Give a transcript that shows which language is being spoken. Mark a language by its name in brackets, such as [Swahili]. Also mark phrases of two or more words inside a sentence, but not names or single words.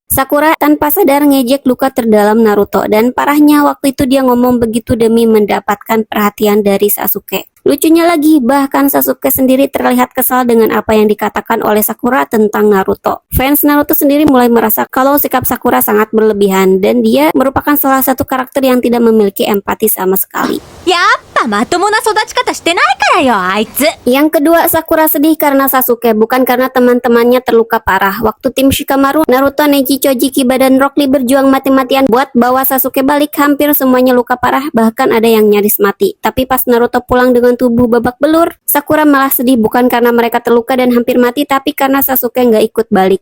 [Indonesian] Sakura tanpa sadar ngejek luka terdalam Naruto, dan parahnya waktu itu dia ngomong begitu demi mendapatkan perhatian dari Sasuke. Lucunya lagi, bahkan Sasuke sendiri terlihat kesal dengan apa yang dikatakan oleh Sakura tentang Naruto. Fans Naruto sendiri mulai merasa kalau sikap Sakura sangat berlebihan, dan dia merupakan salah satu karakter yang tidak memiliki empati sama sekali. [Japanese] やっぱまともな育ち方してないからよ、あいつ。 [Indonesian] Yang kedua, Sakura sedih karena Sasuke, bukan karena teman-temannya terluka parah. Waktu tim Shikamaru, Naruto, Neji, Choji, Kiba, dan Rock Lee berjuang mati-matian buat bawa Sasuke balik, hampir semuanya luka parah, bahkan ada yang nyaris mati. Tapi pas Naruto pulang dengan tubuh babak belur, Sakura malah sedih bukan karena mereka terluka dan hampir mati, tapi karena Sasuke nggak ikut balik.